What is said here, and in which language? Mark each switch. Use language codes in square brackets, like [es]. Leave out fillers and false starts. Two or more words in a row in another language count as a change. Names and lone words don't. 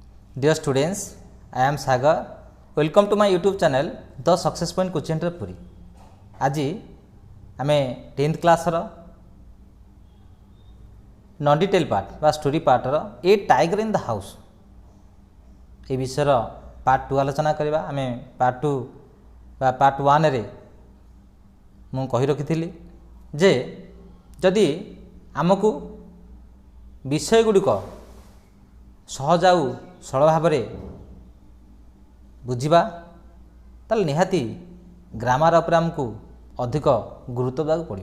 [en] Dear students, I am Sagar. Welcome to my YouTube channel, The Success Point Coaching Center Puri. [or] আজি ଆମେ 10th କ୍ଲାସର [en] non detail part [or] ବା [en] story part [or] ଏ ଟାଇଗର ଇନ୍ ଦ ହାଉସ୍ ଏ ବିଷୟର ପାର୍ଟ 2 ଆଲୋଚନା କରିବା। ଆମେ ପାର୍ଟ 2 ବା ପାର୍ଟ 1ରେ ମୁଁ କହି ରଖିଥିଲି ଯେ ଯଦି ଆମକୁ ବିଷୟ ଗୁଡ଼ିକ ସହଜ ଆଉ ସରଳ ଭାବରେ ବୁଝିବା ତାହେଲେ ନିହାତି ଗ୍ରାମାର ଉପରେ ଆମକୁ ଅଧିକ ଗୁରୁତ୍ୱ ଦେବାକୁ ପଡ଼ିବ।